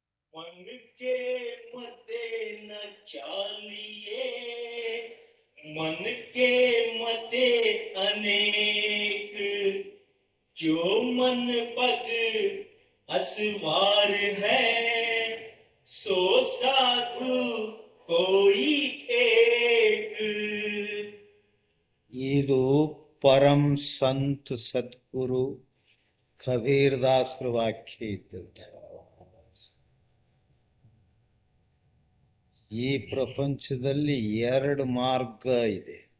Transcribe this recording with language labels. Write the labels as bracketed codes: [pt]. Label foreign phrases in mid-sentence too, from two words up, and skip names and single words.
[hi] मन के मते न चालिए, मन के मते अनेक, जो मन पग असवार है, सो साधु कोई एक। [kn] ಇದು ಪರಂ ಸಂತ್ ಸದ್ಗುರು ಕಬೀರದಾಸರ ವಾಕ್ಯ ಇದ್ದದ್ದು. ಈ ಪ್ರಪಂಚದಲ್ಲಿ ಎರಡು ಮಾರ್ಗ ಇದೆ.